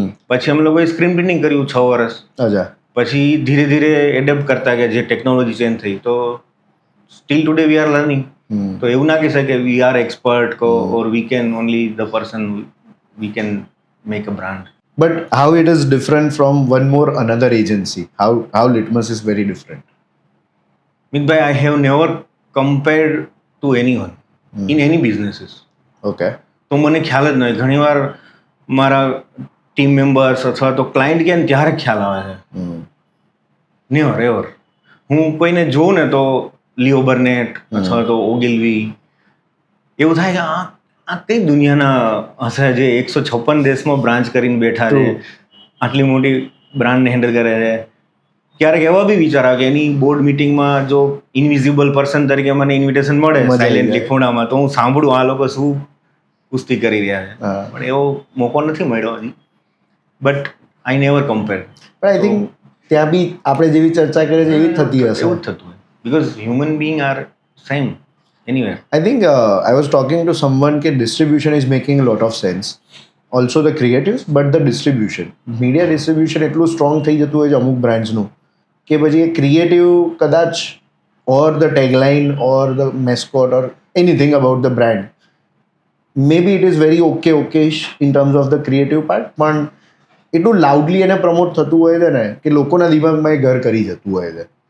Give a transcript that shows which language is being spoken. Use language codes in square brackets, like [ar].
[gu] પછી અમે લોકોએ સ્ક્રીન પ્રિન્ટિંગ કર્યું 6 વર્ષ. પછી ધીરે ધીરે એડેપ્ટ કરતા કે જે ટેકનોલોજી ચેન્જ થઈ, તો [en] Still today we are learning. [gu] તો એવું ના કહી શકે [en] We are expert or we can only the person we can make a brand. But how it is different from one more another agency? How Litmus is very different? Mitbhai, I have never compared to anyone in any businesses. Okay. [gu] તો મને ખ્યાલ જ નહીં. ઘણીવાર મારા team members અથવા તો client કે ત્યારે ખ્યાલ આવે છે. [en] Never ever. [gu] હું કોઈને જોઉં ને તો લિયો બર્નેટ અથવા તો ઓગિલવી, એવું થાય કે આ કઈ દુનિયાના હશે જે 156 દેશમાં બ્રાન્ચ કરીને બેઠા છે, આટલી મોટી બ્રાન્ડને હેન્ડલ કરે છે. ક્યારેક એવા બી વિચાર આવે કે એની બોર્ડ મિટિંગમાં જો ઇનવિઝિબલ પર્સન તરીકે મને ઇન્વિટેશન મળે સાયલેન્ટલી ખૂણામાં, તો હું સાંભળું આ લોકો શું કુસ્તી કરી રહ્યા છે. પણ એવો મોકો નથી મળ્યો હજી. [en] But I never compare. [gu] પણ આઈ થિંક ત્યાં બી આપણે જેવી ચર્ચા કરીએ છીએ એવી જ થતી હશે. એવું જ થતું હોય, [en] Because human being are same anywhere. I think I was talking to someone [gu] કે [en] distribution is making a lot of sense. Also the creatives, but the distribution. [gu] Media distribution એટલું સ્ટ્રોંગ થઈ જતું હોય છે અમુક બ્રાન્ડ્સનું કે પછી એ ક્રિએટિવ કદાચ [en] or the tagline or the mascot or anything about the brand may be it is very okayish in terms of the creative part, [gu] પણ એટલું લાઉડલી એને પ્રમોટ થતું હોય છે ને કે લોકોના દિમાગમાં એ ઘર કરી જતું હોય છે.